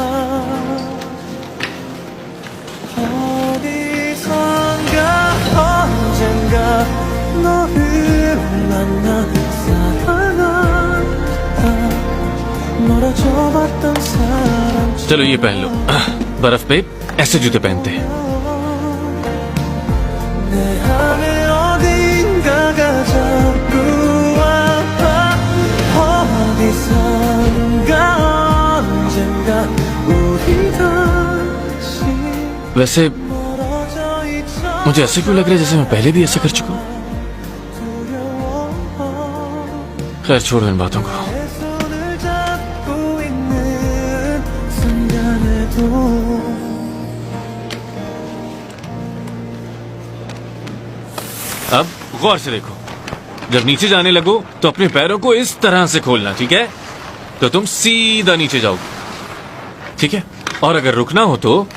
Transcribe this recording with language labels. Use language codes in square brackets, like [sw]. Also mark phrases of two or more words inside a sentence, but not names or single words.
[ko] 어디선가 언젠가 너를 만나 사랑하다 멀어져봤던 사람 [hi] चलो ये पहन लो। बर्फ पे ऐसे जूते पहनते हैं। [ko] 내 안에 어딘가가 자꾸 아파 어디선가 언젠가 우리 다시 [hi] वैसे [ko] 멀어져 있잖아 [hi] मुझे ऐसे क्यों लग रहा है जैसे मैं पहले भी ऐसा कर चुका हूँ। खैर छोड़ो इन बातों को। [ko] 내 손을 잡고 있는 순간에도 [hi] अब गौर से देखो, जब नीचे जाने लगो तो अपने पैरों को इस तरह से खोलना, ठीक है? तो तुम सीधा नीचे जाओगे, ठीक है? और अगर रुकना हो तो